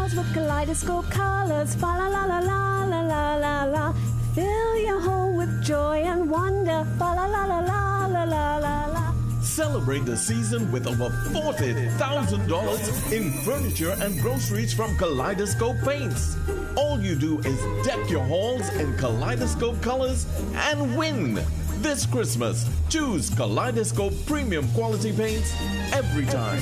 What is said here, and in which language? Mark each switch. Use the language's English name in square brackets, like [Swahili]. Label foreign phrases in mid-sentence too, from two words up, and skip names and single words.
[English] Kaleidoscope colors, fa la la la la la la la la. Fill your home with joy and wonder, fa la la la la la la la la. Celebrate the season with over $40,000 in furniture and groceries from Kaleidoscope Paints. All you do is deck your halls in Kaleidoscope colors and win. This Christmas, choose Kaleidoscope premium quality paints every time.